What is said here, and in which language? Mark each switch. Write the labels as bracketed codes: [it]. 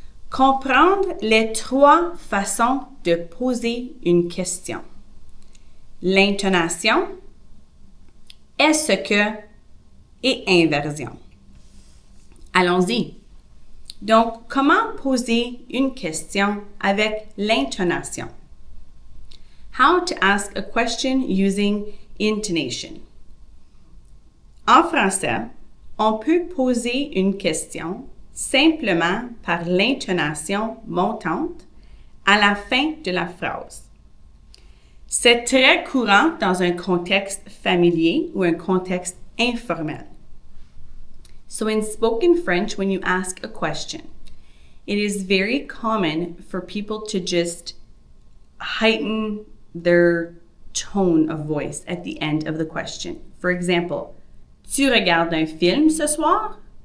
[fr] Comprendre les trois façons de poser une question. L'intonation, est-ce que et inversion. Allons-y. Donc, comment poser une question avec l'intonation? [en] How to ask a question using intonation. [fr] En français, on peut poser une question simplement par l'intonation montante à la fin de la phrase. C'est très courant dans un contexte familier ou un contexte informel. [en] So in spoken French, when you ask a question, it is very common for people to just heighten their tone of voice at the end of the question. For example, [fr] tu regardes un film ce soir?